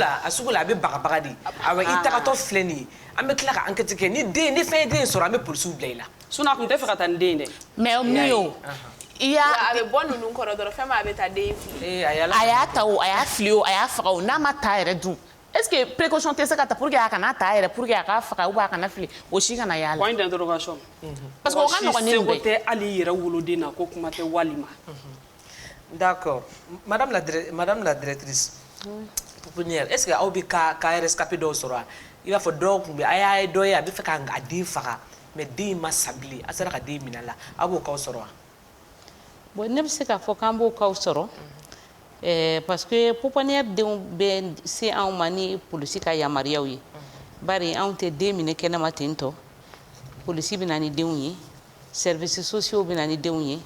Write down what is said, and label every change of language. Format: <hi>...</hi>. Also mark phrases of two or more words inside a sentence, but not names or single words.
<bm>a sugu la a bɛ bagabaga de awɔ i tagatɔ filɛ nin ye an bɛ tila ka enquête kɛ ni fɛn ye den sɔrɔ an bɛ polisiw bila i la sinon a tun tɛ fɛ ka taa ni den dɛ mais mun y'o a bɛ bɔ ninnu kɔrɔ dɔrɔn fɛn min a bɛ taa den fili a y'a ta o a y'a fili o a y'a faga o n'a ma ta yɛrɛ dun</bm> <fr>est ce que</fr> <bm>précaution tɛ se ka ta</bm> <fr>pour que</fr> <bm>a kana ta yɛrɛ</bm> <fr>pour que</fr> <bm>a k'a faga ou bien a kana fili o si kana y'a la</bm> <fr>point d'interrogation parce que</fr> <bm>o ka nɔgɔn ni nin bɛɛ seko tɛ hali i yɛrɛ woloden na ko kuma tɛ walima</bm> <fr>d'accord madame la directrice pouponnière est ce que</fr> <bm>aw bɛ</bm> <fr>cas rescapé</fr> <bm>dɔw sɔrɔ i b'a fɔ dɔw tun bɛ a y'a ye dɔ ye a bɛ fɛ k'a den faga mais den ma sa bilen a sera ka den minɛ a la a b'o cas sɔrɔ wa bon ne bɛ se k'a fɔ k'an b'o cas sɔrɔ</bm> <fr>parce que</fr> <bm>pouponnière denw bɛ se anw ma ni polisi ka yamaruyaw ye bari anw tɛ den minɛ kɛnɛma ten tɔ polisi bɛ na ni denw ye</bm> <fr>services sociaux</fr> <bm>bɛ na ni denw ye</bm>